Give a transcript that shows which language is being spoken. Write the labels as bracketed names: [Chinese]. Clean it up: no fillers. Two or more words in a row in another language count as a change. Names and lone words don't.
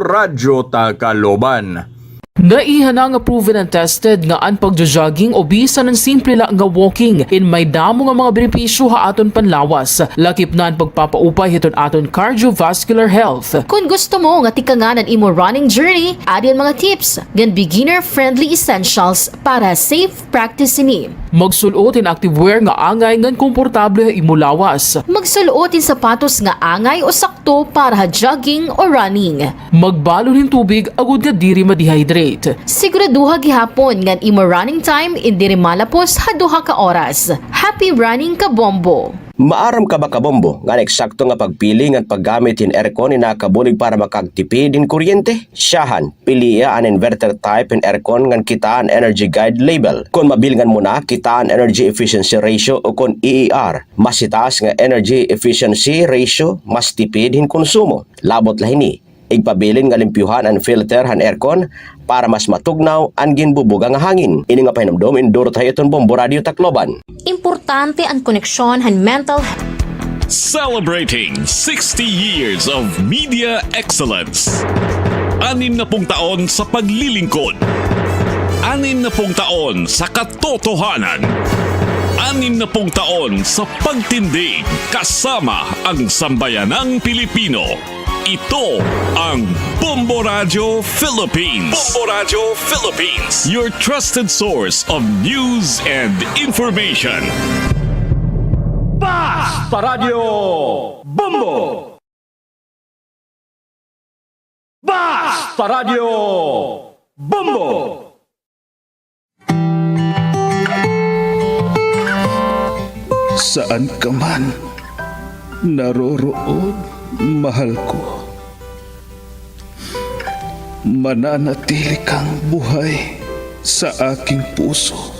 [Waray] Radyo Tacloban. Naihanang nga [English] proven and tested [Waray] nga ang pagja-jogging o bisan ng simple lang nga walking in may damo nga mga benepisyo ha aton panlawas. Lakip na ang pagpapaupay hiton aton [English] cardiovascular health. [Waray] Kung gusto mo nga tikanganan imo [English] running journey, [Waray] adyan mga tips gan [English] beginner-friendly essentials [Waray] para [English] safe practice [Waray] ini. Magsulot in activewear nga angay ngan komportable imo lawas. Magsuot in sapatos nga angay o sakto para jogging o running. Magbalon in tubig agud nga diri ma-dehydrate. Siguraduha gihapon nga imo [English] running time [Waray] indiri malapos ha 2 ka oras. [English] Happy running [Waray] ka bombo! Maaram ka ba kabombo nga eksakto nga pagpili nga paggamit in aircon ni nakabulig para makagtipid din kuryente? Siyahan, piliya an [English] inverter type [Waray] in aircon nga kitaan [English] energy guide label. [Waray] Kung mabilngan mo na kitaan [English] energy efficiency ratio [Waray] o kung EER, mas itaas nga [English] energy efficiency ratio, [Waray] mas tipid hin konsumo. Labot lahini, igpabilin nga limpyuhan ang filter han aircon para mas matugnaw ang ginbubuga nga hangin. Ini nga pahinumdom induro tayo itong Bombo Radio Tacloban. Importante ang koneksyon han mental [English] Celebrating 60 years of media excellence. [Filipino] 60 taon sa paglilingkod. 60 taon sa katotohanan. 60 taon sa pagtindig kasama ang sambayanang Pilipino. Ito ang Bombo Radio Philippines. Bombo Radio Philippines. [English] Your trusted source of news and information. [Filipino] Basta Radio Bombo! Basta Radio Bombo! Saan ka man naroroon, mahal ko, mananatili kang buhay sa aking puso.